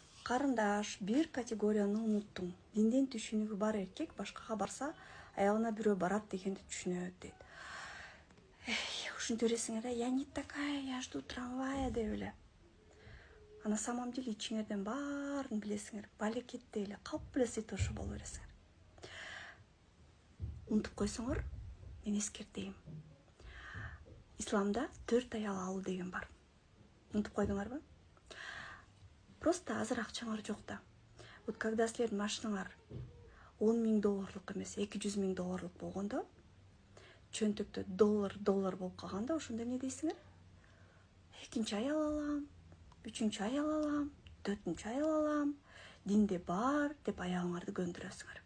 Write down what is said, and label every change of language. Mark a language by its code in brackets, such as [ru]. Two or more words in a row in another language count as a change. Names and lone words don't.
[ky] Карындаш, бир категорияны унуттум. Динден түшүнүгү бар эркек башкага барса, аялына бирөө барат дегенди түшүнөт дейт. Ушинтип бересиңер, [ru] я не такая, я жду трамвая [ky] деп эле. [ru] А на самом деле [ky] ичиңерден баарын билесиңер. Балекетте эле калп эле сыйтоошо боло бересиңер. Унутуп койсоңор, мен эскертейин. Исламда 4 аял алуу деген бар. Унутуп койдуңарбы? Просто азыр акчаңар жок да. [ru] Вот когда [ky] силердин машинаңар $10,000 эмес, $200,000 болгондо, чөнтөктө доллар болуп калганда, ошондо эмне дейсиңер? Экинчи аял алам, үчүнчү аял алам, төртүнчү аял алам, динде бар деп аялыңарды көндүрөсүңөр.